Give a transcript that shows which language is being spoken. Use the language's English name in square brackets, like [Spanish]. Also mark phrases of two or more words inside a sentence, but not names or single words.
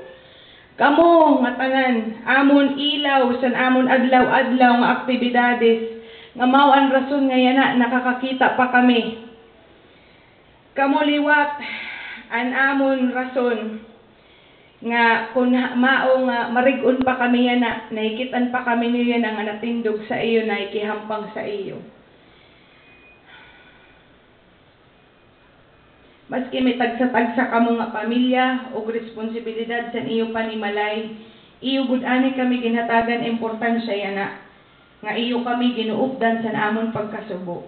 [Waray] Kamo nga tanan, amon ilaw san amon adlaw-adlaw nga aktibidades, nga mao ang rason nga yana nakakakita pa kami. Kamo liwat an amon rason nga kung mao nga marig-on pa kami yan na naikitan pa kami niyo yan ang natindog sa iyo, naikihampang sa iyo. Maski may tagsa-tagsa kamo nga pamilya o responsibilidad sa iyo panimalay, iyo gud ani kami ginhatagan importansya yana nga iyo kami ginuupdan sa amon pagkasubo.